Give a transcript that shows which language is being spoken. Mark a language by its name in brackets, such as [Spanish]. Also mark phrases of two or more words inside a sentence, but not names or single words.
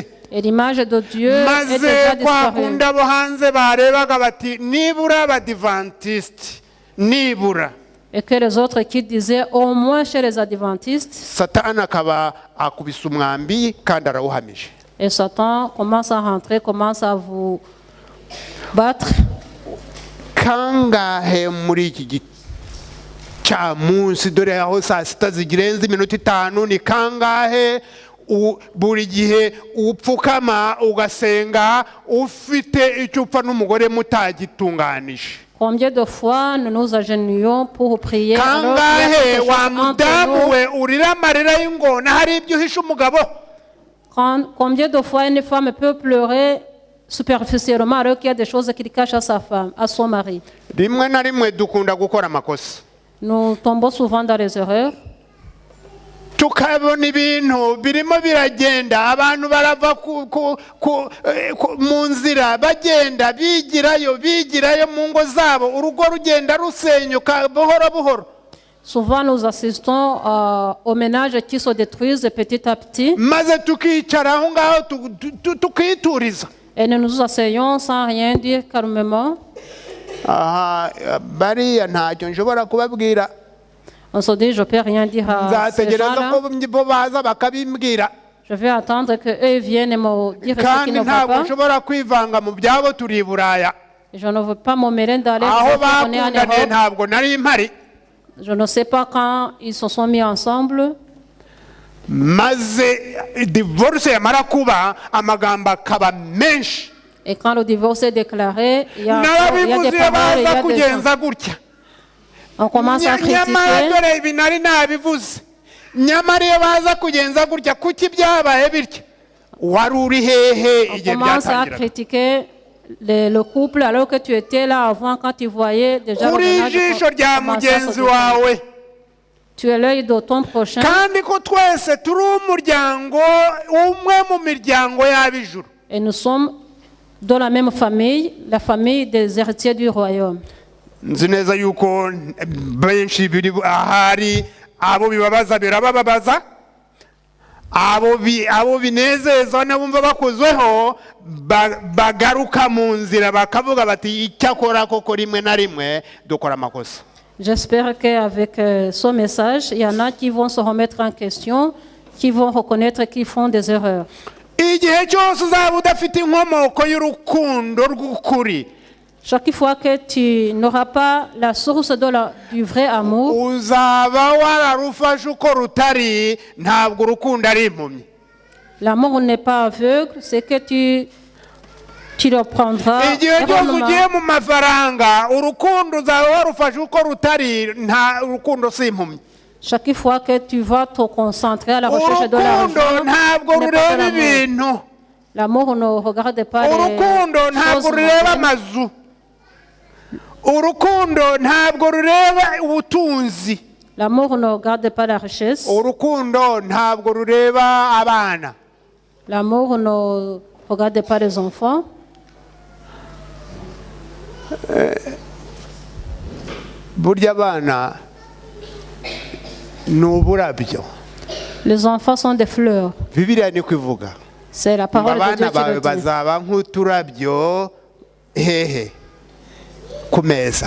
[French] Et l'image de Dieu est [Kinyarwanda] maze [French] déjà [Kinyarwanda] kwa [French] disparue. [Kinyarwanda] kundi abo hanze barebaga bati nibura abadivantisiti nibura, [French] Et que les autres qui disaient, au moins chez les adventistes, [Kinyarwanda] satani akaba akubise umwambi kandi arawuhamije. [French] et Satan commence à rentrer, commence à vous battre. [Kinyarwanda] Kangahe muri iki gicamunsi, dore aho saa sita zigirenze iminota 5, ni kangahe buri gihe upfukama ugasenga ufite icyo upfa n'umugore mutagitunganije? [French] Combien de fois nous nous agenouillons pour prier alors qu'il y a [Kinyarwanda] Kangahe [French] quelque chose [Kinyarwanda] wa [French] entre [Kinyarwanda] mudamu [French] nous? [Kinyarwanda] we urira amarira y'ingona hari ibyo uhisha umugabo? [French] Combien de fois une femme peut pleurer superficiellement alors qu'il y a des choses qu'il cache à sa femme, à son mari? [Kinyarwanda] Rimwe na rimwe dukunda gukora amakosa, [French] Nous tombons souvent dans les erreurs. [Kinyarwanda] tukabona ibintu birimo biragenda, abantu barava mu nzira bagenda bigirayo mu ngo zabo, urugo rugenda rusenyuka buhoro buhoro. [French] Souvent, nous assistons aux ménages qui se détruisent petit à petit [Kinyarwanda] maze tukicara aho ngaho tukituriza. [French] et nous nous asseyons sans rien dire calmement. [Kinyarwanda] Aha, bariya ntacyo nshobora kubabwira, [French] On se dit, je ne peux rien dire à ces [Kinyarwanda] nzategereza [French] gens-là. [Kinyarwanda] ko bo baza bakabimbwira, [French] Je vais attendre qu'eux viennent me dire ce qui [Kinyarwanda] kandi [French] ne va [Kinyarwanda] ntabwo [French] pas. [Kinyarwanda] nshobora kwivanga mu byabo, turi i Buraya. [French] Je ne veux pas me mêler dans les [Kinyarwanda] Aho [French] affaires, on est en [Kinyarwanda] bakundaniye [French] Europe. [Kinyarwanda] ntabwo nari mpari, [French] Je ne sais pas quand ils se sont mis ensemble. [Kinyarwanda] maze divorce yamara kuba amagambo akaba menshi. [French] Et quand le divorce est déclaré, il y a des [Kinyarwanda] Narabivuze iyo [French] paroles, il y [Kinyarwanda] baza [French] a des gens. [Kinyarwanda] kugenza gutya, [French] On commence à [Kinyarwanda] nyamara [French] critiquer. [Kinyarwanda] dore ibi nari nabivuze, nyamara iyo baza kugenza gutya kuki byabaye bityo? Wari uri hehe [French] On [Kinyarwanda] igihe [French] commence à [Kinyarwanda] byatangiraga? [French] critiquer le couple alors que tu étais là avant quand tu voyais déjà le [Kinyarwanda] Uri [French] ménage [Kinyarwanda] ijisho rya [French] commencer à se [Kinyarwanda] mugenzi [French] détruire. [Kinyarwanda] wawe, [French] Tu es l'œil de ton prochain [Kinyarwanda] kandi ko twese turi umuryango umwe mu miryango y'ab'ijuru. [French] et nous sommes de la même famille, la famille des héritiers du royaume. [Kinyarwanda] Nzi neza yuko benshi biri ahari abo bibabaza birababaza, abo binezeza n'abumva bakozweho bagaruka mu nzira bakavuga bati icyakora koko rimwe na rimwe dukora amakosa. [French] J'espère qu'avec ce message, il y en a qui vont se remettre en question, qui vont reconnaître qu'ils font des erreurs. [Kinyarwanda] Igihe cyose uzaba udafite inkomoko y'urukundo rw'ukuri, [French] Chaque fois que tu n'auras pas la source du vrai amour, [Kinyarwanda] uzaba wararufashe uko rutari, ntabwo urukundo ari impumyi. [French] l'amour n'est pas aveugle, c'est que tu le prendras [Kinyarwanda] Igihe cyose [French] erronément. [Kinyarwanda] ugiye mu mafaranga, urukundo uzaba warufashe uko rutari, nta urukundo si impumyi. [French] Chaque fois que tu vas te concentrer à la recherche de [Kinyarwanda] Urukundo [French] l'argent, [Kinyarwanda] ntabwo [French] ce n'est pas de [Kinyarwanda] rureba [French] l'amour. [Kinyarwanda] ibintu, [French] L'amour ne regarde pas les [Kinyarwanda] urukundo ntabwo [French] choses [Kinyarwanda] rureba [French] mondaines. [Kinyarwanda] amazu, urukundo ntabwo rureba ubutunzi, [French] L'amour ne regarde pas la richesse. [Kinyarwanda] urukundo ntabwo rureba abana. [French] L'amour ne regarde pas les enfants. [Kinyarwanda] Burya abana ni uburabyo, [French] Les enfants sont des fleurs. [Kinyarwanda] Bibiliya niko ivuga [French] C'est la [Kinyarwanda] ngo [French] parole de [Kinyarwanda] abana [French] Dieu qui [Kinyarwanda] bawe [French] le dit. [Kinyarwanda] bazaba nk'uturabyo hehe ku meza.